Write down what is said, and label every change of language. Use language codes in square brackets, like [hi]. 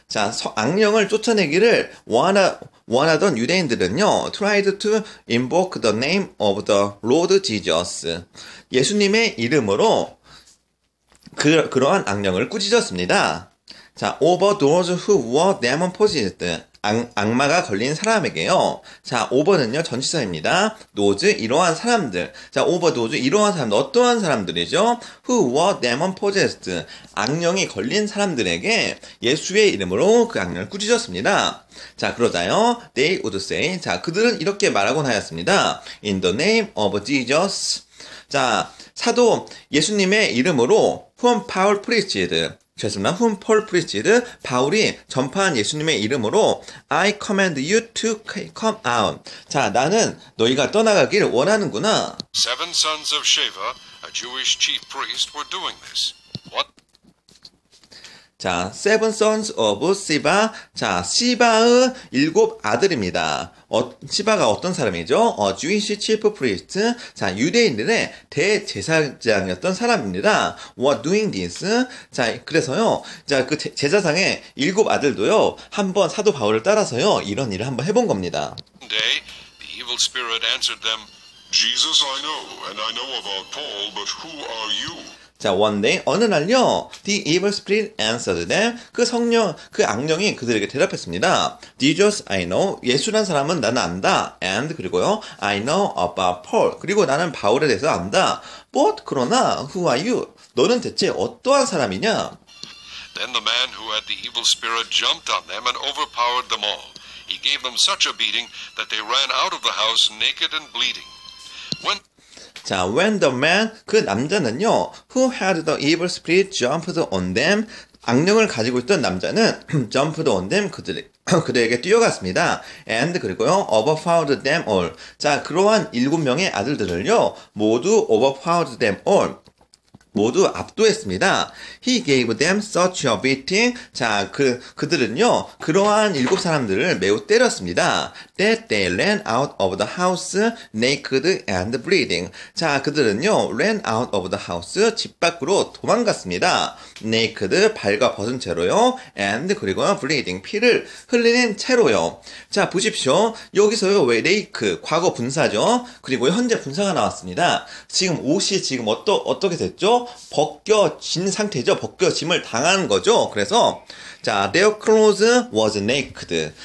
[ko] 자, 악령을 쫓아내기를 원하던 유대인들은요, [en] tried to invoke the name of the Lord Jesus. [ko] 예수님의 이름으로 그러한 악령을 꾸짖었습니다. [en] 자, over those who were demon possessed. [ko] 악마가 걸린 사람에게요. 자, over는요, 전치사입니다. those, 이러한 사람들. 자, [en] over those, [ko] 이러한 사람들. 어떠한 사람들이죠? [en] who were demon possessed. [ko] 악령이 걸린 사람들에게 예수의 이름으로 그 악령을 꾸짖었습니다. 자, 그러자요. [en] They would say. [ko] 자, 그들은 이렇게 말하곤 하였습니다. [en] In the name of Jesus. [ko] 자, 사도 예수님의 이름으로 [en] whom Paul preached. [ko] 죄송합니다. [en] whom Paul preached. [ko] 바울이 전파한 예수님의 이름으로 [en] I command you to come out. [ko] 자, 나는 너희가 떠나가길 원하는구나. [en] Seven sons of Sheva, a Jewish chief priest, were doing this. What? [ko] 자, [en] seven sons of Siba. [ko] 자, 시바의 7 아들입니다. 시바가 어떤 사람이죠? [en] Jewish chief priest. [ko] 자, 유대인들의 대제사장이었던 사람입니다. [en] Were doing this. 자, [ko] 그래서요. 자, 그 제사장의 7 아들도요. 한번 사도 바울을 따라서요. 이런 일을 한번 해본 겁니다. [en] One day, the evil spirit answered them, Jesus I know, and I know about Paul, but who are you? 자, one day, [ko] 어느 날요, [en] the evil spirit answered them. [ko] 그 악령이 그들에게 대답했습니다. [en] Jesus, I know. [ko] 예수란 사람은 나는 안다. [en] And, 그리고요, I know about Paul. [ko] 그리고 나는 바울에 대해서 안다. [en] But, 그러나, who are you? [ko] 너는 대체 어떠한 사람이냐? [en] Then the man who had the evil spirit jumped on them and overpowered them all. He gave them such a beating that they ran out of the house naked and bleeding. 자, when the man, [ko] 그 남자는요, [en] who had the evil spirit jumped on them, [ko] 악령을 가지고 있던 남자는 [en] jumped on them, [ko] 그들에게 뛰어갔습니다. [en] And, 그리고요, overpowered them all. [ko] 자, 그러한 7명의 아들들을요, 모두 [en] overpowered them all. [ko] 모두 압도했습니다. [en] He gave them such a beating. [ko] 자, 그들은요, 그러한 7 사람들을 매우 때렸습니다. [en] That they ran out of the house naked and bleeding. [ko] 자, 그들은요, [en] ran out of the house, [ko] 집 밖으로 도망갔습니다. naked, 발과 벗은 채로요, and, 그리고 bleeding, 피를 흘리는 채로요. 자, 보십시오. 여기서요, 왜 rake, 과거 분사죠. 그리고 현재 분사가 나왔습니다. 지금 옷이 지금 어떻게 됐죠? 벗겨진 상태죠. 벗겨짐을 당한 거죠. 그래서 자, [en] their clothes was naked.